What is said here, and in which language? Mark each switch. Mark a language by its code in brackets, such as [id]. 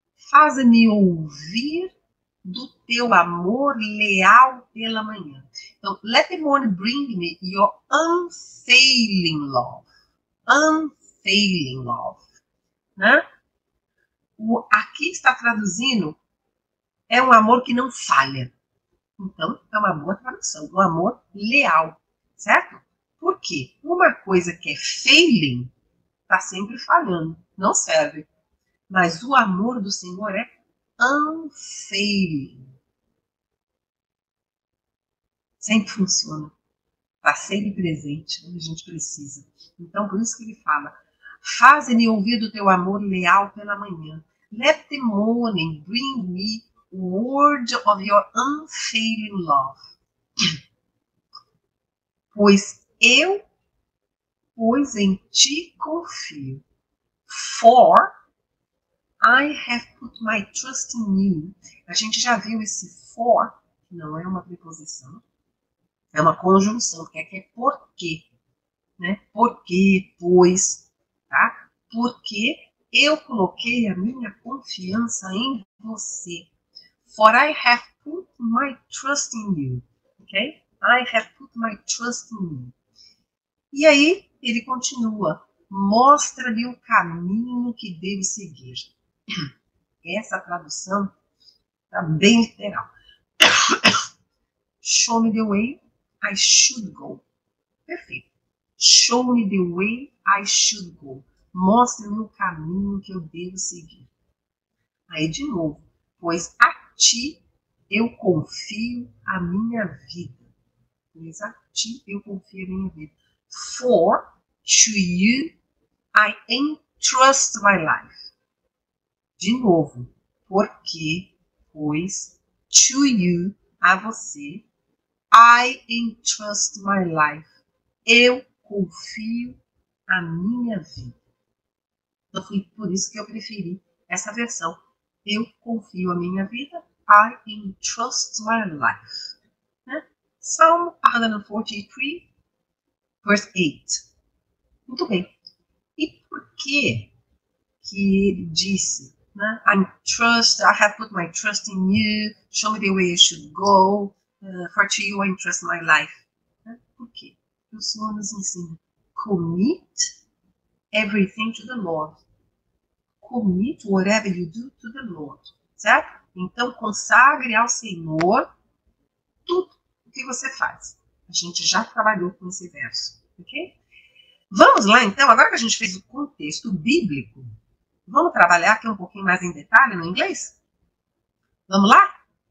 [pt] Faze-me ouvir do teu amor leal pela manhã. [en] Então, let the morning bring me your unfailing love. Unfailing love. Né? [pt] Aqui está traduzindo é um amor que não falha. Então, é uma boa tradução. Um amor leal. Certo? Por quê? Uma coisa que é failing está sempre falhando. Não serve. Mas o amor do Senhor é unfailing. Sempre funciona. Está sempre presente quando a gente precisa. Então, por isso que ele fala, faze-me ouvir do teu amor leal pela manhã. [en] Let the morning bring me word of your unfailing love. [pt] Pois em ti confio. [en] For I have put my trust in you. [pt] A gente já viu esse for, que não é uma preposição, é uma conjunção, que é porque, né? Porque, pois, tá? Porque eu coloquei a minha confiança em você. [en] For I have put my trust in you. Ok? I have put my trust in you. [pt] E aí, ele continua. mostra-lhe o caminho que deve seguir. Essa tradução está bem literal. [en] Show me the way I should go. [pt] Perfeito. [en] Show me the way I should go. [pt] Mostra-me o caminho que eu devo seguir. Aí de novo. Pois a ti eu confio a minha vida. Pois a ti eu confio a minha vida. [en] For to you I entrust my life. [pt] De novo. Porque, pois, [en] to you, [pt] a você, [en] I entrust my life. [pt] Eu confio a minha vida. Então foi por isso que eu preferi essa versão. Eu confio a minha vida. [en] I entrust my life. [pt] Né? [en] Psalm 143, verse 8. [pt] Muito bem. E por que ele disse, né? [en] I have put my trust in you. Show me the way I should go. For to you I entrust my life. [pt] Né? Por quê? Porque o Senhor nos ensina. [en] Commit everything to the Lord. Commit whatever you do to the Lord. [pt] Certo? Então, consagre ao Senhor tudo o que você faz. A gente já trabalhou com esse verso. Ok? Vamos lá, então, agora que a gente fez o contexto bíblico, vamos trabalhar aqui um pouquinho mais em detalhe no inglês? Vamos lá?